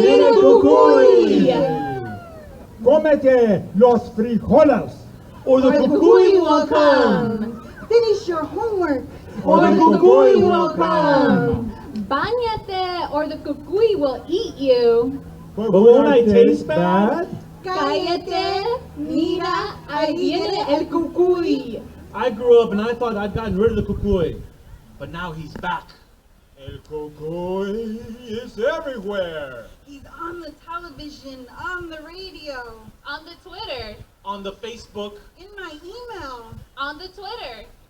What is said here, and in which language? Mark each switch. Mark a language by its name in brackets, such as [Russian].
[Spanish] viene el Cucuy. Cómete los frijoles. [English] Or the cucuy will come. Finish your homework. Or the Cucuy will come. [Spanish] Báñate [English] or the cucuy will eat you. But won't I taste bad? [Spanish] Cállate, mira, ahí viene el cucuy. [English] I grew up and I thought I'd gotten rid of the cucuy, but now he's back. El Cucuy is everywhere. He's on the television, on the radio, On the Twitter, On the Facebook, in my email. on the Twitter.